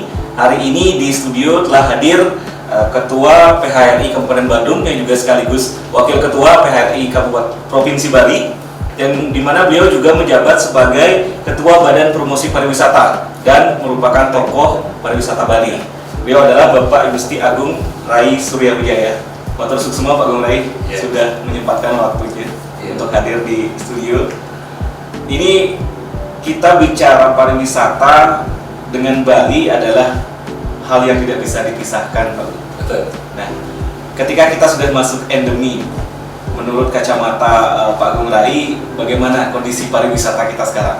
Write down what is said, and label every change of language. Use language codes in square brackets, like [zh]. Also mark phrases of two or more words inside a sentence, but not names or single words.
[id] Hari ini di studio telah hadir Ketua PHRI Kabupaten Badung yang juga sekaligus Wakil Ketua PHRI Kabupaten Provinsi Bali, yang dimana beliau juga menjabat sebagai Ketua Badan Promosi Pariwisata dan merupakan tokoh pariwisata Bali. Beliau adalah Bapak Igusti Agung Rai Suryawijaya. [ban] Matur suksema [id] Pak Agung Rai sudah menyempatkan waktunya untuk hadir di studio. Ini kita bicara pariwisata dengan Bali adalah hal yang tidak bisa dipisahkan, Pak. Betul. Nah, ketika kita sudah masuk endemi, menurut kacamata Pak Agung Rai, bagaimana kondisi pariwisata kita sekarang?